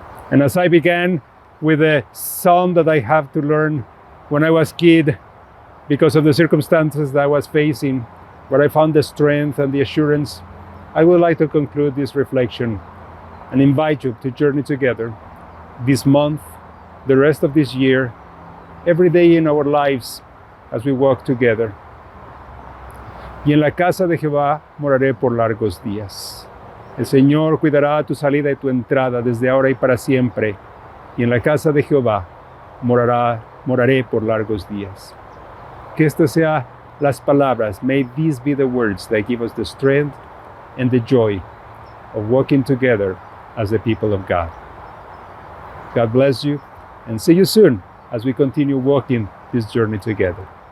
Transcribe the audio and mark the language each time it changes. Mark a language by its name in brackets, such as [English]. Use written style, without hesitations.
[English] And as I began with a psalm that I have to learn when I was a kid, because of the circumstances that I was facing, where I found the strength and the assurance, I would like to conclude this reflection and invite you to journey together this month, the rest of this year, every day in our lives as we walk together. [Spanish] Y en la casa de Jehová moraré por largos días. El Señor cuidará tu salida y tu entrada desde ahora y para siempre. Y en la casa de Jehová moraré por largos días. Que estas sean las palabras. [English] May these be the words that give us the strength and the joy of walking together as the people of God. God bless you, and see you soon as we continue walking this journey together.